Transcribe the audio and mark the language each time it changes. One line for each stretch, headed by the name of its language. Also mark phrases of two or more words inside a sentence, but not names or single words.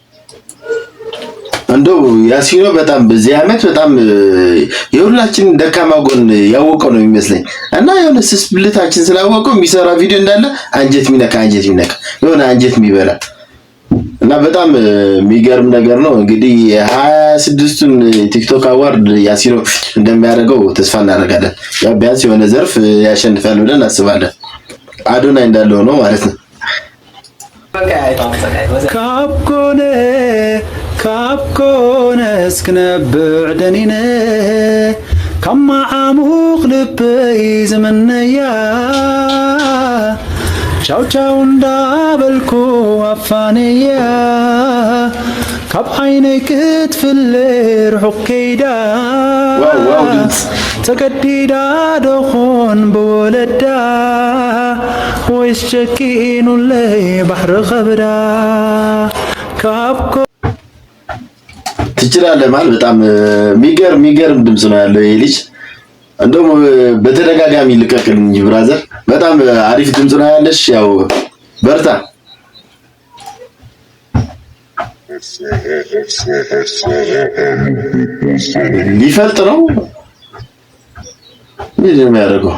Amharic: እንደው ያሲኖ በጣም በዚህ አመት በጣም የሁላችን ደካማ ጎን ያወቀው ነው የሚመስለኝ እና የሆነ ስስብልታችን ስላወቀው የሚሰራ ቪዲዮ እንዳለ አንጀት ሚነካ የሆነ አንጀት የሚበላ እና በጣም የሚገርም ነገር ነው። እንግዲህ የ26ቱን ቲክቶክ አዋርድ ያሲኖ እንደሚያደርገው ተስፋ እናደርጋለን። ያው ቢያንስ የሆነ ዘርፍ ያሸንፋል ብለን እናስባለን። አዶናይ እንዳለው ነው ማለት ነው።
Tigrinya: ካብኮነ እስክነብዕ ደኒነ ከማ ዓሙቕ ልበይ ዝምነያ
Italian: ciao ciao
Tigrinya: እንዳበልኩ አፋነያ ካብ ዓይነይ ክትፍለ ርሑቕ ከይዳ ተገዲዳ ደኾን ብወለዳ ወይስ ጨኪኑለይ ባሕሪ ኸብዳ ካብኮ
Amharic: ትችላለህ ማለት በጣም የሚገርም ድምጽ ነው ያለው ይሄ ልጅ። እንደውም በተደጋጋሚ ልቀቅልኝ እንጂ ብራዘር በጣም አሪፍ ድምጽ ነው ያለሽ። ያው በርታ። ሊፈልጥ ነው ምንድን ነው የሚያደርገው?